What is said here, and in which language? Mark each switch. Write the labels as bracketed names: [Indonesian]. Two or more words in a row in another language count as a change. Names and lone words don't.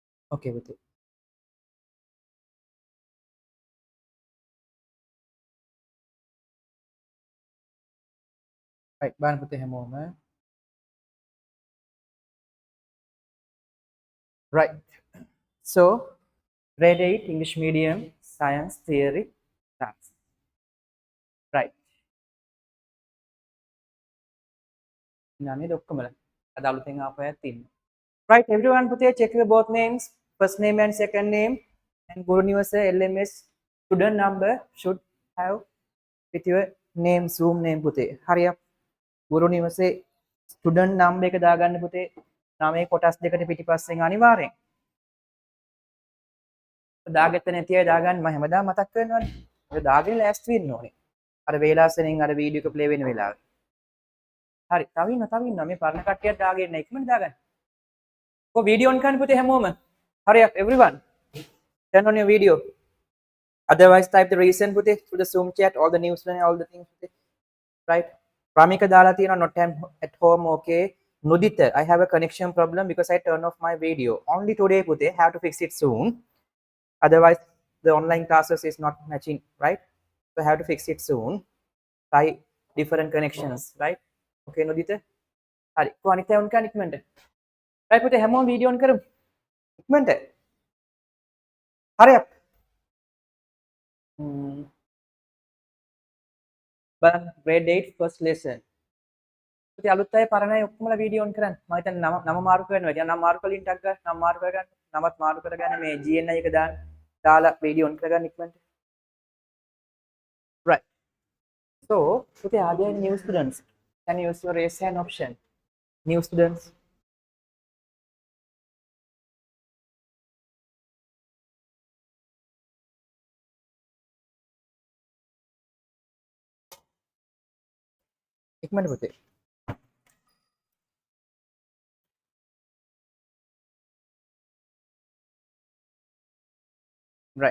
[English] Okay with it. Right, [Sinhala] බලන්න පුතේ හැමෝම. [English] Right. So, grade 8 English medium science theory class. Right. [Sinhala] නනේ ඔක්කොමල. අද අලුතෙන් ආපු අයත් ඉන්නවා. [English] Right, everyone පුතේ check your both names, first name and second name, and Guru Niwasa LMS student number should have with your name, Zoom name පුතේ. [Sinhala] හරියක්. Guru Niwasa [English] student number [Sinhala] එක දාගන්න පුතේ. නාමයේ කොටස් දෙකට පිටිපස්සෙන් අනිවාර්යෙන්. දාගත්ත නැති අය දාගන්න මම හැමදාම මතක් කරනවානේ. ඒක දාගෙන ලෑස්ති වෙන්න ඕනේ. අර වේලාසෙනින් අර වීඩියෝ එක ප්ලේ වෙන වෙලාවේ. හරි. තව ඉන්නවා මේ පරණ කට්ටියට දාගෙන ඉක්මනට දාගන්න. කො වීඩියෝ ඔන් කරන්න පුතේ හැමෝම. [English] Hurry up everyone. Turn on your video. Otherwise type the reason පුතේ through the Zoom chat, all the news and all the things පුතේ. Right? Ramika [Sinhala] දාලා තියෙනවා [English] not at home okay. Nudita, I have a connection problem because I turned off my video. Only today පුතේ, have to fix it soon. Otherwise the online classes is not matching, right? So have to fix it soon. Try different connections, right? [Sinhala] Okay Nudita. Hari. Ko අනිත් අය on කරන්න ඉක්මනට. Right පුතේ හැමෝම වීඩියෝ on කරමු. ඉක්මනට. [English] Hurry up. බලන්න grade 8 first lesson. [Sinhala] පුතේ අලුත් අය පරණ අය ඔක්කොමලා වීඩියෝ on කරන්න. මම හිතන්නේ නම මාරු කරනවා. ඉතින් නම මාරු කරලා ලින්ක් එකක් ගන්න. නම මාරු කරගන්න. නමත් මාරු කරගන්න මේ GNI එක දාලා වීඩියෝ on කරගන්න ඉක්මනට. [English] Right. So, පුතේ are there new students? Can you use your raise hand option? New students. [Sinhala] ඉක්මනට පුතේ. [English] Right.